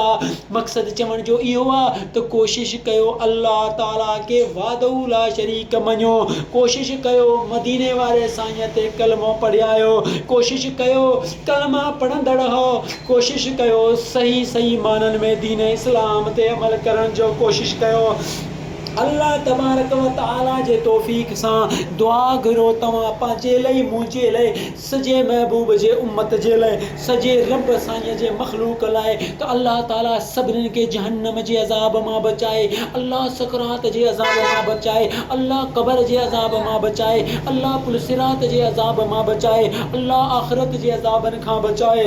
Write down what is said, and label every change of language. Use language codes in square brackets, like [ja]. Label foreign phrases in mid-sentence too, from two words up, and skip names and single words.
[sd] मक़सदु चवण जो इहो आहे त कोशिशि कयो अल्लाह ताला खे [ar] وحده لا شريك [sd] मञो, कोशिशि कयो मदीने वारे साईं ते कलमो पढ़ियायो, कोशिशि कयो कलमा पढ़ंदड़ हो, कोशिशि कयो सही सही माननि में दीन इस्लाम ते अमल करण जो कोशिशि कयो। अल्लाह [ar] تبارك وتعالى [sd] जे तौफ़ीक़ सां दुआ घुरो तव्हां पंहिंजे लाइ, मुंहिंजे लाइ, सॼे महबूब जे उम्मत जे लाइ, सॼे रब साईं जे मख़लूक लाइ, त अल्लाह ताला सभिनीनि खे जहन्नम जे अज़ाब मां बचाए, अल्लाह सकरात जे अज़ाब मां बचाए, अल्लाह क़बर जे अज़ाब मां बचाए, अल्लाह पुलसिरात जे अज़ाब मां बचाए, अल्लाह आख़िरत जे अज़ाबनि खां बचाए।